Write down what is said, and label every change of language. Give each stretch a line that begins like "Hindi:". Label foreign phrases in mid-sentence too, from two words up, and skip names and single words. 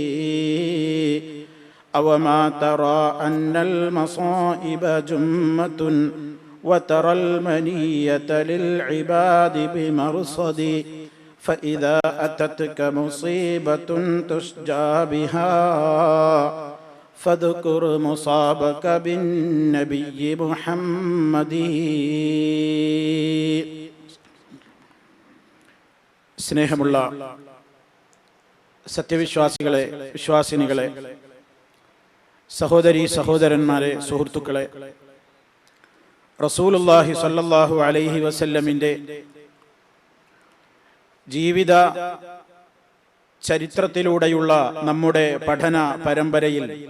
Arabic: أوما ترى أن المصائب جمة وترى المنية للعباد بمرصد. فإذا أتتك مصيبة تشجى بها فاذكر مصابك بالنبي محمد.
Malayalam: സ്നേഹമുള്ള സത്യവിശ്വാസികളെ, വിശ്വാസിനികളെ, സഹോദരീ സഹോദരന്മാരെ, സുഹൃത്തുക്കളെ,
Arabic: رسول الله صلى الله عليه وسلم
Malayalam: ജീവിത ചരിത്രത്തിലൂടെയുള്ള നമ്മുടെ പഠന പരമ്പരയിൽ